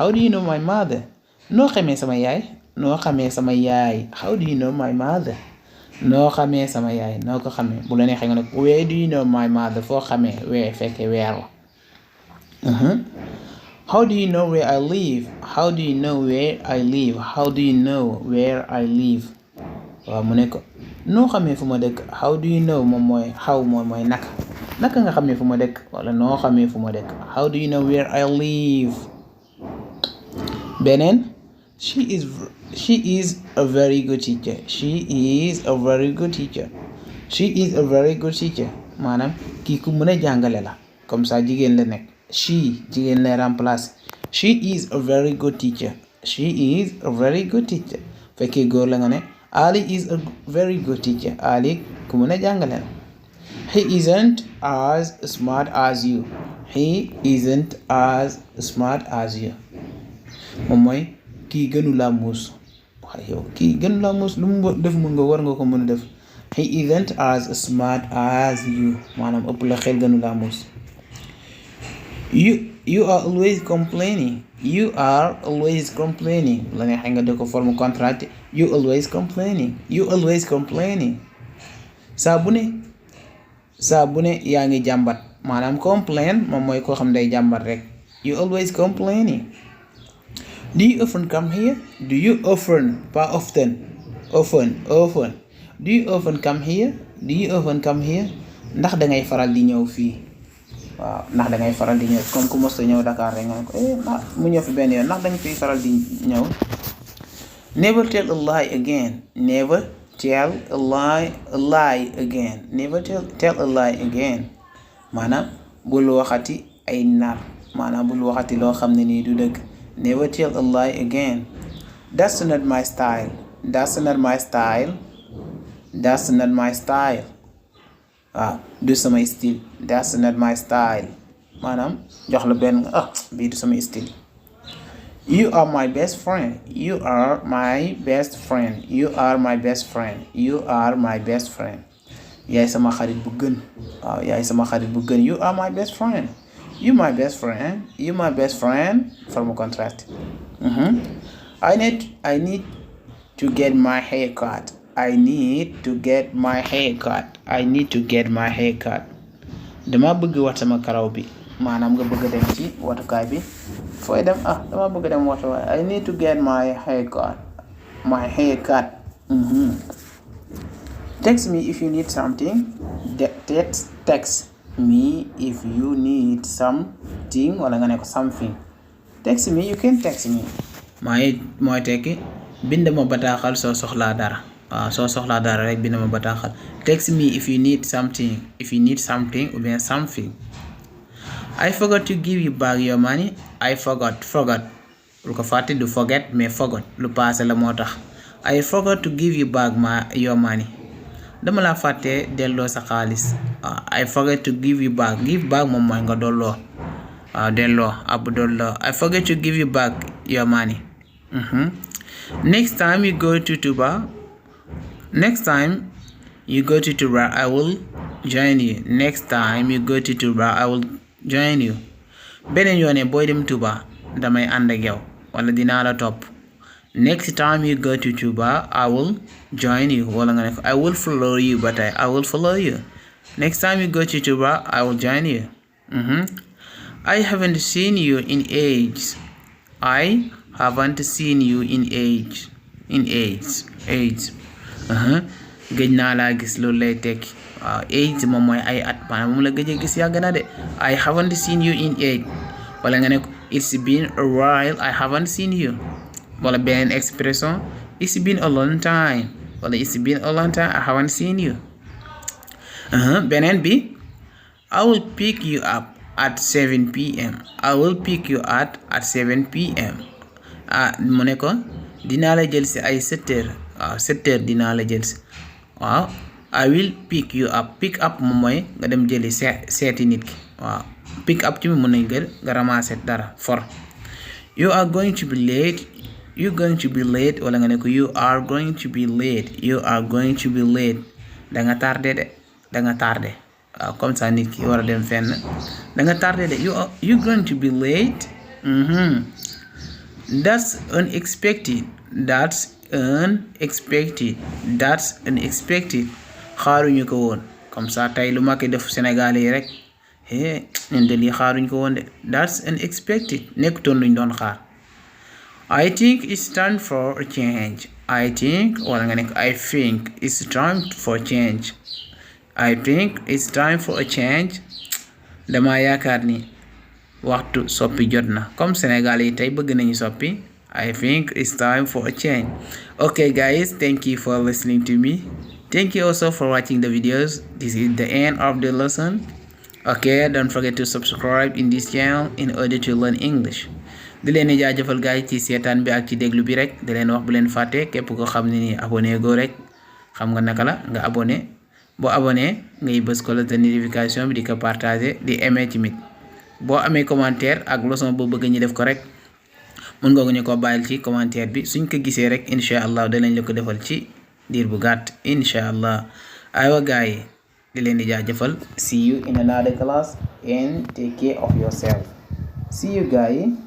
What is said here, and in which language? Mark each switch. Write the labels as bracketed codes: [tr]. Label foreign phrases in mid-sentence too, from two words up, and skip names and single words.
[wo] mother noo xamee sama yaay [en] how do you know my mother [wo] noo xamee sama yaay noo ko xamee bu la neexee nga ne [en] where do you know my mother [wo] foo xamee where fekkee weer la [en] how do you know where I live how do you know where I live how do you know where I live [wo] waaw mu ne ko noo xamee fu ma dëkk [en] how do you know [wo] moom mooy how moom mooy naka nga xamee fu ma dëkk wala noo xamee fu ma dëkk [en] how do you know where I live beneen she is a very good teacher she is a very good teacher [wo] maanaam kii ku mën a jàngale la [fr] comme ça [wo] jigéen la nekk jigéen lay [en] remplace she is a very good teacher [wo] fekkee góor la nga ne [en] Ali is a very good teacher [wo] Ali ku mën a jàngale la [en] he isn't as smart as you [wo] moom mooy kii gënu laa muus waaye yow kii gënu laa muus lu mu def mën nga war nga ko mën a def [en] he isn't as smart as you [wo] maanaam ëpp la xel gënu laa muus [en] you are always complaining [wo] la neexee nga def ko [fr] forme contracté [en] you always complaining [wo] saa bu ne yaa ngi jàmbat maanaam complain moom mooy koo xam day jàmbat rek [en] you always complaining do you often [wo] come here do you often pas often [en] do you often come here [wo] ndax dangay faral di ñëw fii waaw ndax dangay faral di ñëw comme ku mos a ñëw Dakar rek nga ne ko mu ñëw fi benn yoon ndax danga fiy faral di ñëw [en] never tell a lie again [wo] maanaam bul waxati ay nar maanaam bul waxati loo xam ne nii du dëgg [en] never tell a lie again that's not my style [wo] waaw du samay style [en] that's not my style [wo] maanaam jox la benn bii du samay style [en] you are my best friend [wo] yaay sama xarit bu gën [en] you are my best friend you my best friend [fr] forme contract [en] I need to get my hair cut [wo] dama bëgg wat sama karaw bi maanaam nga bëgg dem ci watukaay bi fooy dem dama bëgg dem watuwaay [en] I need to get my hair cut text me if you need something text me if you need something [wo] wala nga ne ko [en] something text me you can text me [wo] mooy tekki bind ma bataaxal soo soxlaa dara soo soxlaa dara rek bind ma bataaxal [en] text me if you need something [fr] ou bien [wo] something [en] I forgot to give you back your money I forgot [wo] lu ko fàtte du [en] forget mais forgot [wo] lu passé la moo tax [en] I forgot to give you back your money [wo] dama la fàtte delloo sa xaalis [en] I forget to give you back [wo] moom mooy nga dolloo delloo ab dolloo [en] I forget to give you back your money next time you go to Touba I will join you [wo] beneen yoone booy dem Touba damay ànd ak yow wala dinaa la topp [en] next time you go to Touba I will join you [wo] wala nga ne ko [en] I will follow you [wo] ba tey [en] I will follow you next time you go to Touba I will join you I haven't seen you in age [wo] gëj naa laa gis loolu lay tekki age moom mooy ay at maanaam moom la gëj a gis yàgg na de [en] I haven't seen you in age [wo] wala nga ne ko [en] it's been a while I haven't seen you [wo] wala beneen expression [en] it's been a long time I haven't seen you [wo] beneen bi [en] I will pick you up at 7 p.m. [wo] mu ne ko dinaa la jël si ay [fr] 7 heures 7 heures [wo] dinaa la jël si [en] I will pick you up [wo] moom mooy nga dem jëli seeti nit ki [en] pick up [wo] ci mi mën nañ nga ramasser dara [en] for you are going to be late [wo] wala nga ne ko [en] you are going to be late [wo] danga tardé [fr] comme ça [wo] nit ki war a dem fenn danga tardé de [en] you going to be late that's unexpected unexpected. That's unexpected. [wo] xaaruñu ko woon [fr] comme ça [wo] tey lu ma koy def Sénégal yi rek ñun de lii xaaruñu ko woon de. [en] That's unexpected. [wo] nekkutoon luñ doon xaar. [en] I think it's time for a change. I think [wo] wala nga nekk [en] I think it's time for change. I think it's time for a change. [wo] dama yaakaar ni waxtu soppi jot na comme Sénégal yi tey bëgg nañu soppi. [en] I think it's time for a change. Okay guys, thank you for listening to me. Thank you also for watching the videos. This is the end of the lesson. Okay, don't forget to subscribe in this channel in order to learn English. [wo] di leen jaajëfal guys ci seetaan bi ak ci déglu bi rek di leen wax bu leen fàtte képp ko xam ne ni abonné go rek xam nga naka la nga abonné boo abonné ngay bës [fr] cloche de notification [wo] bi di ko partager di aimer tamit boo amee commentaire ak leçon boo bëgg ñu def ko rek mën nga ñu ko bàyyil ci commentaire bi suñ ko gisee rek [ar] incha allah [wo] danañ la ko defal ci diir bu gàtt [ar] incha allah. [wo] aywa gars yi di leen di jaajëfal. [en] See you in another class and take care of yourself. See you guys.